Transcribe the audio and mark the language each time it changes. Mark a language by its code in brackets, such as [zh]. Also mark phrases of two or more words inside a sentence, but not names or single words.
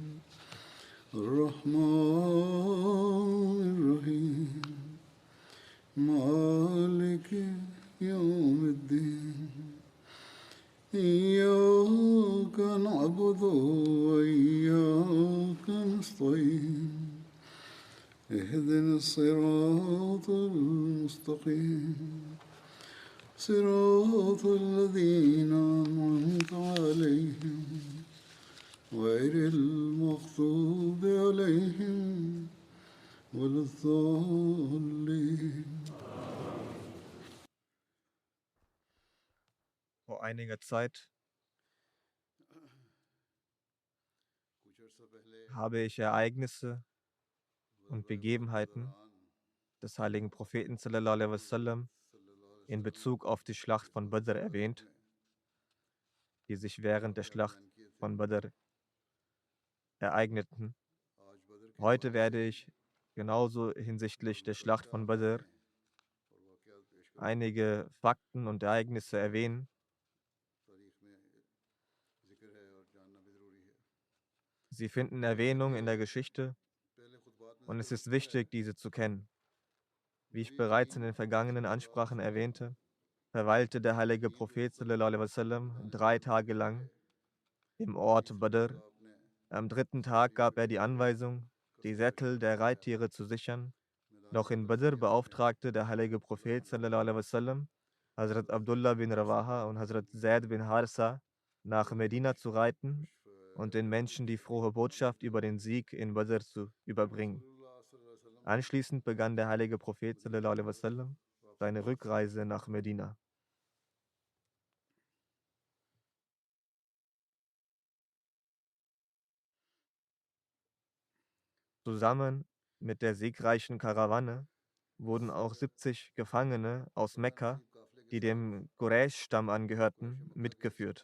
[ar] الرحمن الرحيم مالك يوم الدين إياك نعبد وإياك نستعين اهدنا الصراط المستقيم صراط الذين أنعمت عليهم غير المغضوب عليهم ولا الضالين. [de] Vor einiger Zeit habe ich Ereignisse und Begebenheiten des heiligen Propheten [ar] صلى الله عليه وسلم [de] in Bezug auf die Schlacht von Badr erwähnt, die sich während der Schlacht von Badr ereigneten. Heute werde ich genauso hinsichtlich der Schlacht von Badr einige Fakten und Ereignisse erwähnen. Sie finden Erwähnung in der Geschichte und es ist wichtig, diese zu kennen. Wie ich bereits in den vergangenen Ansprachen erwähnte, verweilte der heilige Prophet [ar] صلى الله عليه وسلم [de] 3 Tage lang im Ort Badr. Am 3. Tag gab er die Anweisung, die Sättel der Reittiere zu sichern. Doch in Badr beauftragte der heilige Prophet [ar] صلى الله عليه وسلم [de] Hazrat Abdullah bin Rawaha und Hazrat Zaid bin Harsa nach Medina zu reiten und den Menschen die frohe Botschaft über den Sieg in Badr zu überbringen. Anschließend begann der heilige Prophet [ar] صلى الله عليه وسلم [de] seine Rückreise nach Medina. Zusammen mit der siegreichen Karawane wurden auch 70 Gefangene aus Mekka, die dem Quraysh-Stamm angehörten, mitgeführt.